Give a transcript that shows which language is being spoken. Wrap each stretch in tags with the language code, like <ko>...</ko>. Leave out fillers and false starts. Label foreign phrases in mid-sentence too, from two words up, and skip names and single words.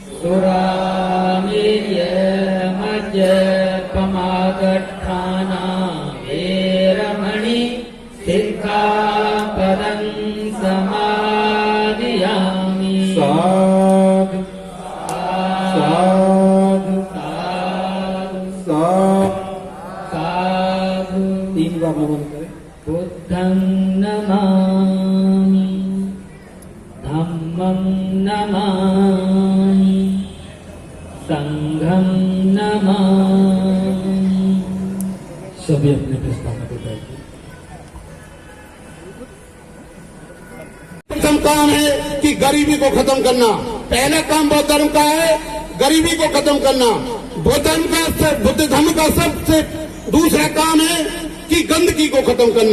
<pi>सुरामेर्यमज्जपमादत्ताना वेरमणि सिक्खापदं समादियामि साधु साधु साधु साधु</pi> <hi>3 बार नमन करें।</hi> <pi>बुद्धं नमामि, धम्मं नमामि, संघं नमामि।</pi> <hi>सभी अपने अपने स्थानों पर बैठिए। प्रथम काम है कि गरीबी को खत्म करना। पहला काम बौद्ध धर्म का है, गरीबी को खत्म करना। बुद्ध धर्म का सबसे दूसरा काम है कि गंदगी को खत्म करना।</hi>